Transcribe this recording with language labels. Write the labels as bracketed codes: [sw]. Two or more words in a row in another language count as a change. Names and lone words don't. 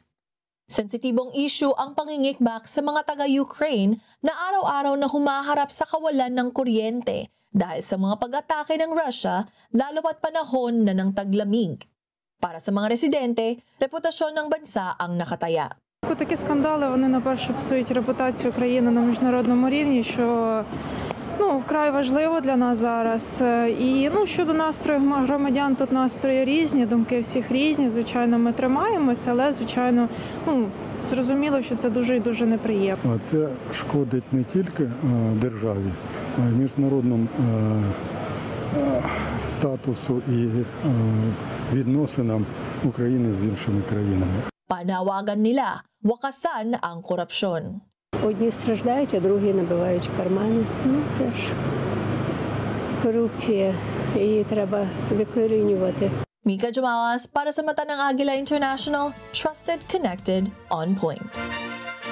[tl] Sensitibong issue ang pangingikbak sa mga taga-Ukraine na araw-araw na humaharap sa kawalan ng kuryente dahil sa mga pag-atake ng Russia, lalo pat panahon na ng taglamig. Para sa mga residente, reputasyon ng bansa ang nakataya. [uk] Такі скандали, вони, на-перше, псують репутацію країни на міжнародному рівні, що вкрай важливо для нас зараз. І щодо настрою громадян, тут настрої різні, думки всіх різні. Звичайно, ми тримаємося, але, звичайно, зрозуміло, що це дуже і дуже неприємно. Це шкодить не тільки державі, а й міжнародному статусу і відносинам України з іншими країнами. [tl] Panawagan nila, wakasan ang korupsyon. [uk] Одні страждають, а другі набивають кармани. Це ж корупція, її треба викорінювати. [tl] Mika Jumawas para sa Mata ng Agila International, [en] trusted, connected, on point.